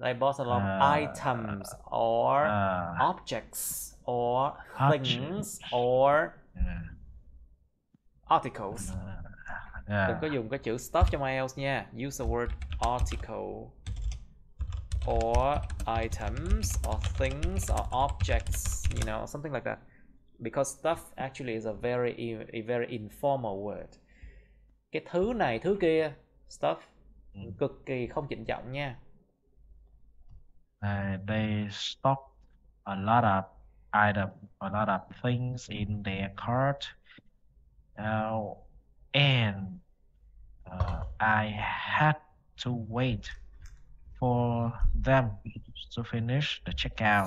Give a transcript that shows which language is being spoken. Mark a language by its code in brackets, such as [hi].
[en] They bought a lot of items or objects or things or articles. [vi] Đừng có dùng cái chữ stuff trong IELTS nha. [en] Use the word article or items or things or objects, you know, something like that. Because stuff actually is a very informal word. [vi] Cái thứ này, thứ kia, stuff, cực kỳ không trịnh trọng nha. [en] They stocked a lot of a lot of things in their cart. And I had to wait for them to finish the checkout.